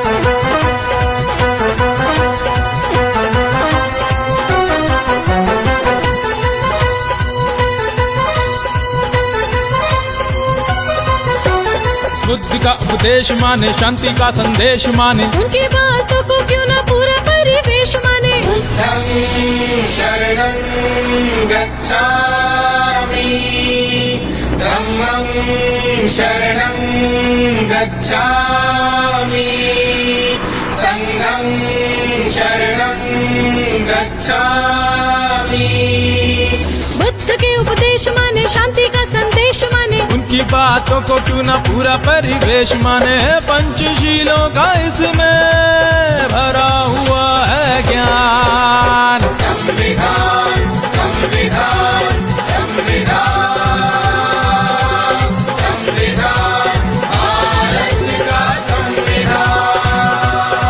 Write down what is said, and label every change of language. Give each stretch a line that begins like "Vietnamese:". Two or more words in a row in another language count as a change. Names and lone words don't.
Hindi: बुद्धि का उपदेश माने, शांति का संदेश माने, उनकी बातों को क्यों ना पूरा परिवेश माने।
Pali: बुद्धं शरणं गच्छामि, धम्मं शरणं गच्छामि, संघं शरणं गच्छामि।
Hindi: बुद्ध के उपदेश माने, शांति का संदेश माने, उनकी बातों को क्यों ना पूरा परिवेश माने। पंचशीलों का इसमें भरा हुआ है ज्ञान। संविधान संविधान संविधान संविधान भारत का संविधान।